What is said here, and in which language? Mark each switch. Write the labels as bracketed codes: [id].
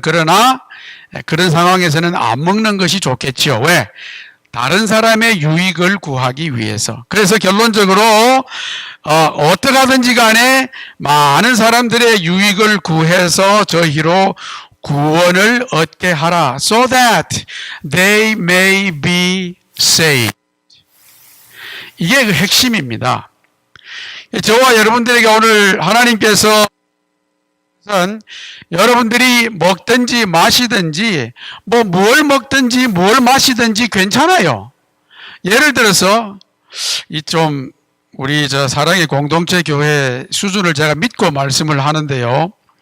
[ko] 그러나 그런 상황에서는 안 먹는 것이 좋겠죠. 왜? 다른 사람의 유익을 구하기 위해서. 그래서 결론적으로 어떻게 하든지 간에 많은 사람들의 유익을 구해서 저희로 구원을 얻게 하라. [en] So that they may be saved. [ko] 이게 그 핵심입니다. 저와 여러분들에게 오늘 하나님께서 여러분들이 먹든지 마시든지 뭘 먹든지 뭘 마시든지 괜찮아요. 예를 들어서 우리 사랑의 공동체 교회 수준을 제가 믿고 말씀을 하는데요.